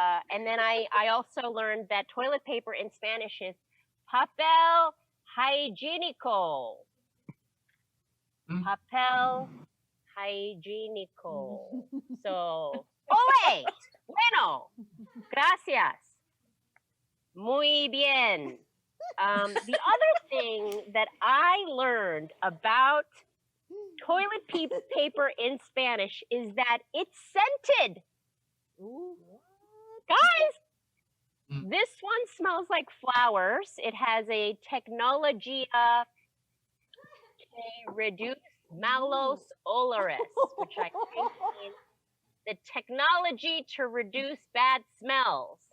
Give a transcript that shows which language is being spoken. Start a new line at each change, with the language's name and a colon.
English: And then I also learned that toilet paper in Spanish is
Spanish: papel higiénico. Papel higiénico. So, ole, bueno, gracias, muy bien.
English: The other thing that I learned about toilet paper in Spanish is that it's scented. Ooh, Guys, this one smells like flowers. It has a
Spanish: Technologia que reduce malos olores,
English: which I think means the technology to reduce bad smells.